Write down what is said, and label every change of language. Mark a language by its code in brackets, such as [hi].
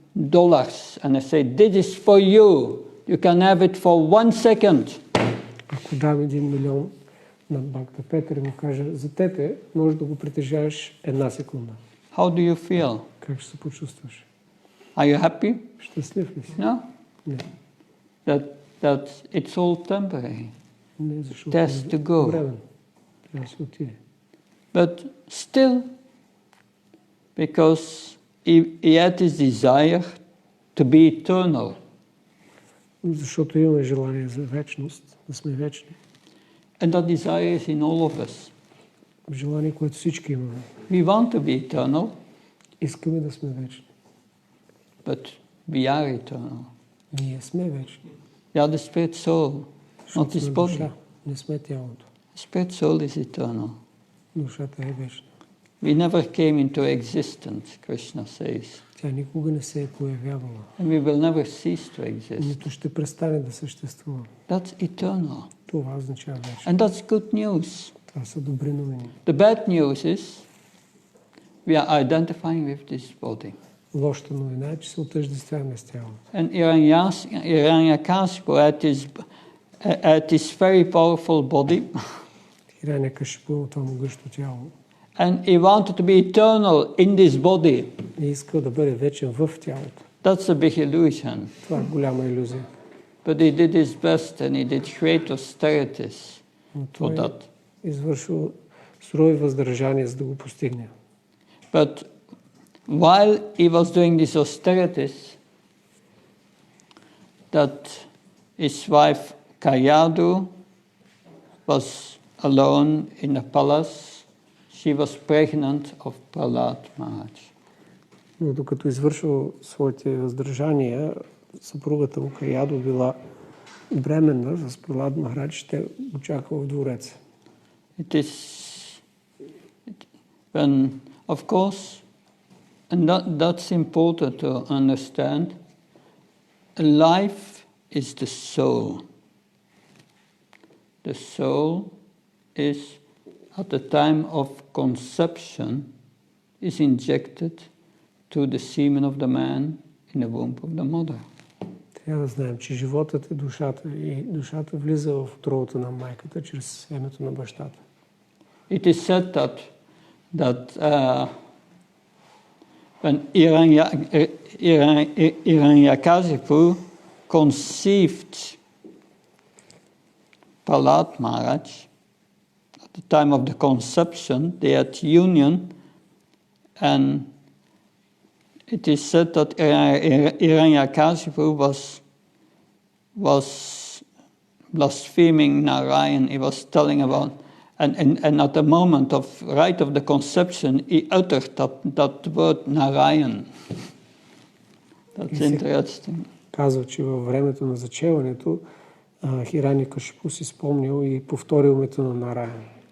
[en] and I say, this is for you. You can have it for 1 second. [bg] Ако дам $1 милион на Бхакта Петър и му кажа, за тебе можеш да го притежаваш 1 секунда. [en] How do you feel? [bg] Как ще се почувстваш? [en] Are you happy? [bg] Щастлив ли си? [en] No? [bg] Не. [en] That it's all temporary. [bg] Не, защото [en] It has to go. [bg] времен. Трябва да се отиде. [en] But still, because he had this desire to be eternal. [bg] Защото имаме желание за вечност, да сме вечни. [en] And that desire is in all of us. [bg] Желание, което всички имаме. [en] We want to be eternal, [bg] Искаме да сме вечни. [en] but we are eternal. [bg] Ние сме вечни. [en] We are the spirit soul, not this body. [bg] Душа. Не сме тялото. [en] The spirit soul is eternal. [bg] Душата е вечна. [en] We never came into existence, Krishna says. [bg] Тя никога не се е появявала. [en] And we will never cease to exist. [bg] Нито ще престане да съществува. [en] That's eternal. [bg] Това означава вечно. [en] And that's good news. [bg] Това са добри новини. [en] The bad news is we are identifying with this body. [bg] Лошата новина е, че се отъждествяваме с тялото. [en] And Hiranyakashipu had this very powerful body. [bg] Хирanyакашипу, това могъщо тяло. [en] And he wanted to be eternal in this body. [bg] И искал да бъде вечен в тялото. [en] That's a big illusion. [bg] Това е голяма илюзия. [en] But he did his best and he did great austerities for that. [bg] Извършил сурови въздържания, за да го постигне. [en] But while he was doing these austerities, that his wife Kayadu was alone in a palace. She was pregnant of Prahlada Maharaj. [bg] Но докато извършил своите въздържания, съпругата му Каядо била бременна с Прахлада Махарадж, те го чакаха в двореца. [en] It is, when, of course, and that's important to understand, life is the soul. The soul is, at the time of conception, is injected to the semen of the man in the womb of the mother. [bg] Трябва да знаем, че животът е душата и душата влиза в утробата на майката чрез семето на бащата. [en] It is said that when Hiranyakashipu conceived Prahlada Maharaj, at the time of the conception, they had union, and it is said that Hiranyakashipu was blaspheming Narayan. He was telling about, and at the moment of right of the conception, he uttered that word Narayan. That's interesting. [bg] Казва, че във времето на зачеването Хирanyакашипу си спомнил и повторил името на Нараян.